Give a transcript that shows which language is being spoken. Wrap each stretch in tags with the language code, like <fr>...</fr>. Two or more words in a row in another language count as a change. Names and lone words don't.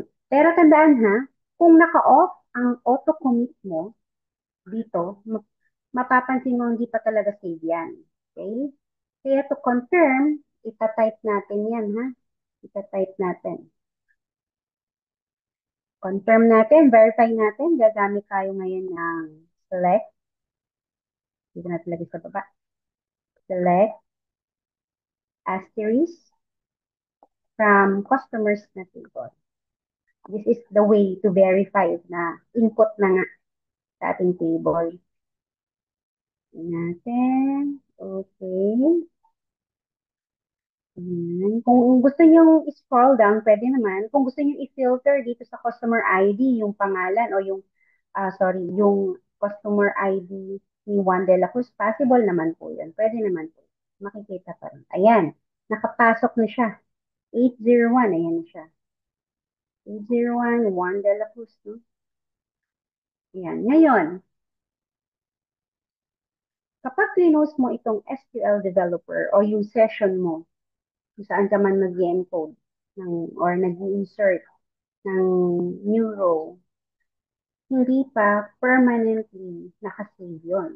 <tl>Pero tandaan ha, kung naka-off ang auto-commit mo dito, mapapansin mo hindi pa talaga save yan. Okay? Kaya</tl> <en>to confirm,</en> <tl>ita-type natin yan ha. Ita-type natin. Confirm natin, verify natin, gagamit tayo ngayon ng select. Dito natin lagi sa baba.</tl> <en>Select asterisk from customers na table. This is the way to verify</en> <tl>na input na nga sa ating table. Natin. Okay. Kung gusto nyo i-scroll down, pwede naman. Kung gusto nyo i-filter dito sa</tl> <en>customer ID,</en> <tl>yung pangalan o yung, yung</tl> <en>customer ID</en> <tl>ni Juan de la Cruz, possible naman po yun. Pwede naman po. Makikita pa rin. Ayan, nakapasok na siya. 801, ayan na siya. 801, Juan de la Cruz. No? Ayan, ngayon, kapag close mo itong</tl> <en>SQL developer</en> <tl>o yung session mo, kung saan ka man mag-encode or nag-insert ng</tl> <en>new row,</en> <tl>hindi pa permanently nakasave yun.</tl>